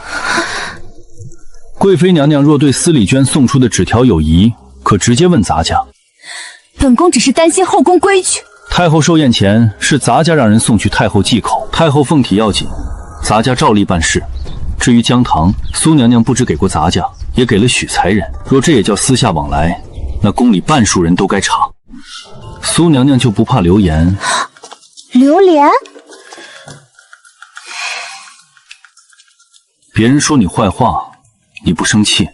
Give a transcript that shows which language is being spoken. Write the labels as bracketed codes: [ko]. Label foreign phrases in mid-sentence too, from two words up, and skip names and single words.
[zh] 貴妃娘娘若對司禮娟送出的紙條有疑，可直接問咱家。本宮只是擔心後宮規矩。太后壽宴前是咱家讓人送去太后忌口，太后鳳體要緊，咱家照例辦事。至於薑糖，蘇娘娘不只給過咱家，也給了許才人。若這也叫私下往來，那宮裡半數人都該查。蘇娘娘就不怕流言？流言？別人說你壞話，你不生氣？